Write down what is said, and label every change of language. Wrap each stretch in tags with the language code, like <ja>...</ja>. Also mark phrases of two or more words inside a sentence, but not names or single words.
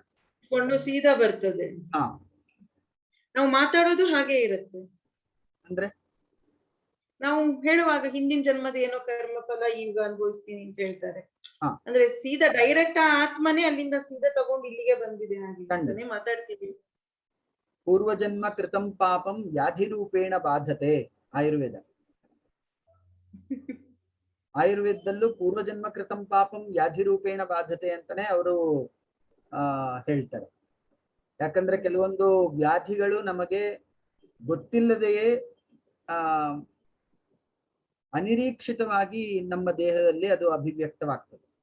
<kn>ಸೀದಾ ಬರ್ತದೆ. ನಾವು ಮಾತಾಡೋದು ಹಾಗೆ ಇರುತ್ತೆ. ಅಂದ್ರೆ ನಾವು ಹೇಳುವಾಗ ಹಿಂದಿನ ಜನ್ಮದ ಏನೋ ಕರ್ಮಫಲ ಈಗ ಅನುಭವಿಸ್ತೀನಿ ಅಂತ ಹೇಳ್ತಾರೆ. ಅಂದ್ರೆ ಸೀದಾ ಡೈರೆಕ್ಟ್ ಆತ್ಮನೇ ಅಲ್ಲಿಂದ ಸೀದಾ ತಗೊಂಡು ಇಲ್ಲಿಗೆ ಬಂದಿದೆ ಹಾಗೆ ಮಾತಾಡ್ತೀವಿ.</kn> <sa>ಪೂರ್ವ ಜನ್ಮ ಕೃತಂ ಪಾಪಂ ವ್ಯಾಧಿ ರೂಪೇಣ ಬಾಧತೆ.</sa> <kn>ಆಯುರ್ವೇದದಲ್ಲೂ</kn> <sa>ಪೂರ್ವಜನ್ಮ ಕೃತಂ ಪಾಪಂ ವ್ಯಾಧಿ ರೂಪೇಣ ಬಾಧತೆ</sa> <kn>ಅಂತಾನೆ ಅವರು ಹೇಳ್ತಾರೆ. ಯಾಕಂದ್ರೆ ಕೆಲವೊಂದು ವ್ಯಾಧಿಗಳು ನಮಗೆ ಗೊತ್ತಿಲ್ಲದೆಯೇ ಅನಿರೀಕ್ಷಿತವಾಗಿ ನಮ್ಮ ದೇಹದಲ್ಲಿ ಅದು ಅಭಿವ್ಯಕ್ತವಾಗ್ತದೆ.</kn>